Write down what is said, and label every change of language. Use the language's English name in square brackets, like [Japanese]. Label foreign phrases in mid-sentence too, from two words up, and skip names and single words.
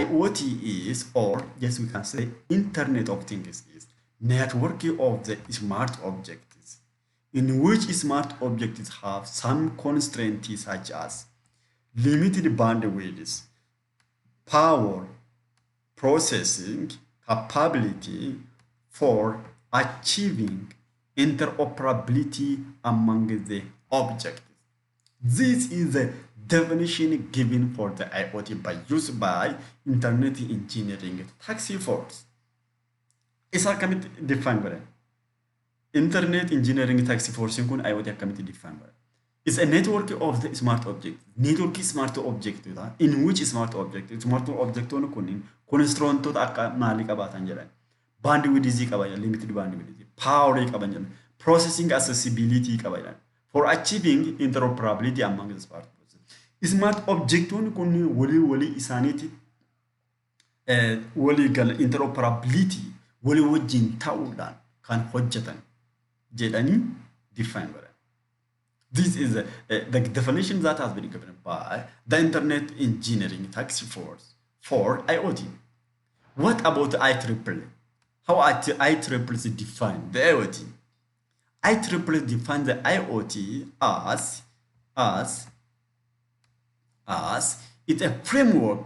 [English] IoT is, or yes, we can say, Internet of Things is networking of the smart objects, in which smart objects have some constraints such as limited bandwidth, power, processing capability for achieving interoperability among the objects. This is the definition given for the IoT by used by Internet Engineering Task Force. [Oromo] Isa akkamitti define godhan? Internet Engineering Task Force kun IoT akkamitti define godhan? [English] It's a network of the smart object. Network smart object [Oromo] in which [English] smart object [Oromo] on kunin constraintoota akka maali qabaatan jedhan. Bandwidth qabayan, [English] limited bandwidth, power qabayan, processing accessibility qabayan for achieving interoperability among the smart objects. Smart object [Oromo] on kun wali isaaniiti wali gal interoperability wali wajjin ta'uudhaan kan hojjetan jedhanii define godhan. [English] This is the definition that has been given by the Internet Engineering Task Force for IoT. What about IEEE? How IEEE define the IoT? IEEE define the IoT as it's a framework.